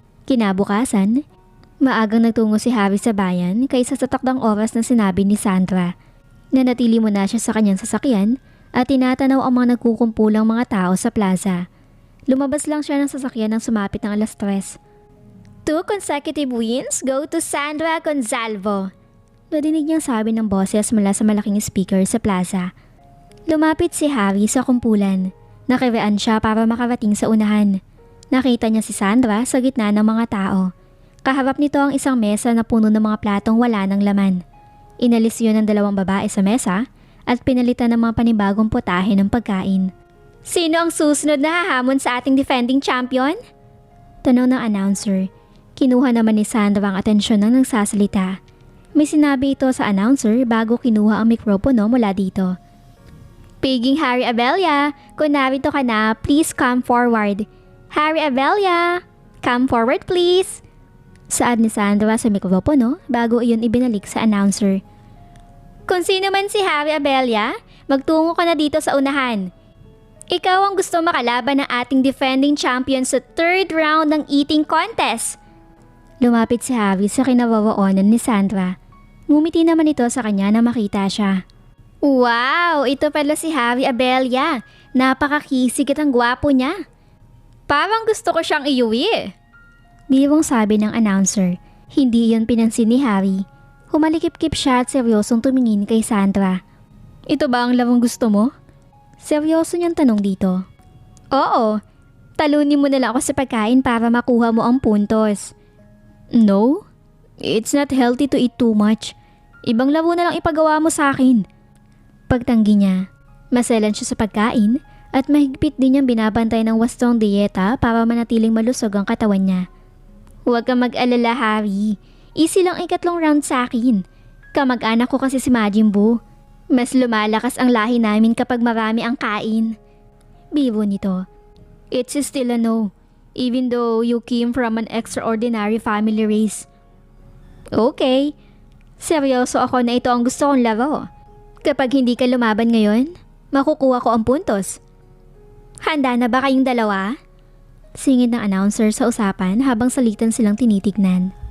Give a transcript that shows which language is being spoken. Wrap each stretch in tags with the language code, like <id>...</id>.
<tl>Kinabukasan, maagang nagtungo si Harry sa bayan kaysa sa takdang oras na sinabi ni Sandra. Nanatili muna siya sa kanyang sasakyan at tinatanaw ang mga nagkukumpulang mga tao sa plaza. Lumabas lang siya ng sasakyan nang sumapit ng 3:00.</tl> <en>2 consecutive wins go to Sandra Gonzalvo.</en> <tl>Nadinig niyang sabi ng boses mula sa malaking speaker sa plaza. Lumapit si Harry sa kumpulan. Nakiraan siya para makarating sa unahan. Nakita niya si Sandra sa gitna ng mga tao. Kaharap nito ang isang mesa na puno ng mga platong wala ng laman. Inalis yun ng 2 babae sa mesa at pinalitan ng mga panibagong putahe ng pagkain. Sino ang susunod na hahamon sa ating defending champion? Tanong ng announcer. Kinuha naman ni Sandra ang atensyon ng nagsasalita. May sinabi ito sa announcer bago kinuha ang mikropono mula dito. Piging Harry Abella, kung narito ka na,</tl> <en>please come forward. Harry Abella, come forward please.</en> <tl>Saad ni Sandra sa mikropono bago iyon ibinalik sa announcer. Kung sino man si Harry Abella, magtungo ka na dito sa unahan. Ikaw ang gusto makalaban ng ating defending champion sa 3rd round ng eating contest. Lumapit si Harry sa kinawawaanan ni Sandra. Ngumiti naman ito sa kanya na makita siya. Wow, ito pala si Harry Abella. Napakakisig at ang gwapo niya. Parang gusto ko siyang iuwi. Birong sabi ng announcer. Hindi iyon pinansin ni Harry. Humalikip-kip siya at seryosong tumingin kay Sandra. Ito ba ang larong gusto mo? Seryoso niyang tanong dito. Oo, talunin mo na lang ako sa pagkain para makuha mo ang puntos.</tl> <en>No, it's not healthy to eat too much.</en> <tl>Ibang laro na lang ipagawa mo sa akin. Pagtanggi niya, maselan siya sa pagkain at mahigpit din niyang binabantay ng wastong dieta para manatiling malusog ang katawan niya. Huwag kang mag-alala, Harry. Easy lang 3 round sa akin. Kamag-anak ko kasi si Majin Buu. Mas lumalakas ang lahi namin kapag marami ang kain. Biro nito.</tl> <en>It's still a no, even though you came from an extraordinary family race.</en> <tl>Okay, seryoso ako na ito ang gusto kong laro. Kapag hindi ka lumaban ngayon, makukuha ko ang puntos. Handa na ba kayong dalawa? Singid ng announcer sa usapan habang salitan silang tinitignan.</tl>